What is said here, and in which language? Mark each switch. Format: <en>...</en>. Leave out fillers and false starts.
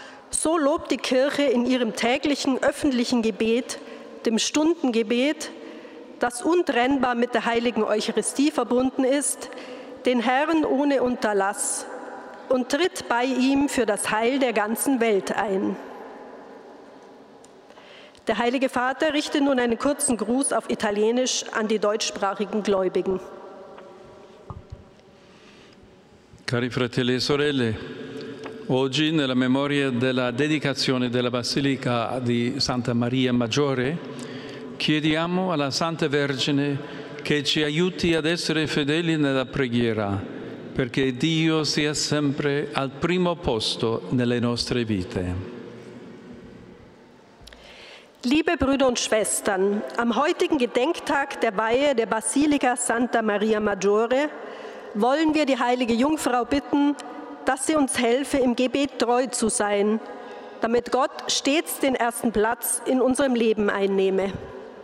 <de>So lobt die Kirche in ihrem täglichen öffentlichen Gebet, dem Stundengebet, das untrennbar mit der Heiligen Eucharistie verbunden ist, den Herrn ohne Unterlass und tritt bei ihm für das Heil der ganzen Welt ein. Der Heilige Vater richtet nun einen kurzen Gruß auf Italienisch an die deutschsprachigen Gläubigen.</de> <it>Cari fratelli e sorelle, oggi nella memoria della dedicazione della Basilica di Santa Maria Maggiore, Chiediamo alla Santa Vergine che ci aiuti ad essere fedeli nella preghiera, perché Dio sia sempre al primo posto nelle nostre vite.</it> <de>Liebe Brüder und Schwestern, am heutigen Gedenktag der Weihe der Basilika Santa Maria Maggiore wollen wir die heilige Jungfrau bitten, dass sie uns helfe, im Gebet treu zu sein, damit Gott stets den ersten Platz in unserem Leben einnehme.</de>